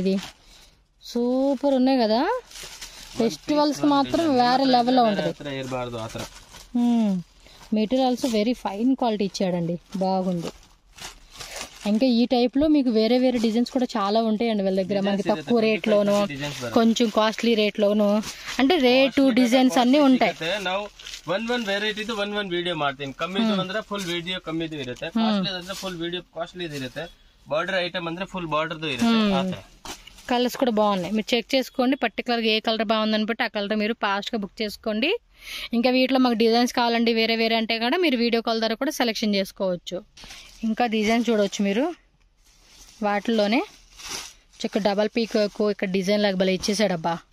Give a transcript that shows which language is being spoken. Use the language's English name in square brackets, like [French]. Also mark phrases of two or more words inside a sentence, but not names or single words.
[Telugu] ఇది సూపర్ ఉన్నాయి కదా. ఫెస్టివల్స్ మాత్రం వేరే లెవెల్లో ఉంటుంది. మెటీరియల్స్ [English] very fine quality [Telugu] ఇచ్చాడండి. బాగుంది. ఇంకా ఈ టైప్ లో మీకు వేరే వేరే డిజైన్స్ కూడా చాలా ఉంటాయండి వీళ్ళ దగ్గర. మనకి తక్కువ రేట్ లోను కొంచెం [English] costly rate [Telugu] లోను అంటే రేటు డిజైన్స్ అన్ని ఉంటాయి. [Kannada] ಒಂದ್ ವೆರೈಟಿದು ಒಂದ್ ವಿಡಿಯೋ ಮಾಡ್ತೀನಿ. ಕಮ್ಮಿದು ಅಂದ್ರೆ [English] full video [Kannada] ಕಮ್ಮಿದು ಇರುತ್ತೆ. ಕಾಸ್ಟ್ಲಿ ಅಂದ್ರೆ [English] full video [Kannada] ಕಾಸ್ಟ್ಲಿದು ಇರುತ್ತೆ. [English] border item [Telugu] ಅಂದ್ರೆ [English] full border [Telugu] ఇರುತ್ತೆ. కలర్స్ కూడా బాగున్నాయి. మీరు చెక్ చేసుకోండి. పర్టికులర్ గా ఏ కలర్ బాగుందని బట్టి ఆ కలర్ మీరు ఫాస్ట్ గా బుక్ చేసుకోండి. ఇంకా వీటిలో మాకు డిజైన్స్ కావాలండి వేరే వేరే అంటే కూడా మీరు [English] video call [Telugu] ద్వారా కూడా సెలెక్షన్ చేసుకోవచ్చు. ఇంకా డిజైన్ చూడవచ్చు మీరు. వాటిల్లోనే చక్క [English] double peak [Telugu] ఇక్కడ డిజైన్ లాగా భలే ఇచ్చేసాడబ్బా.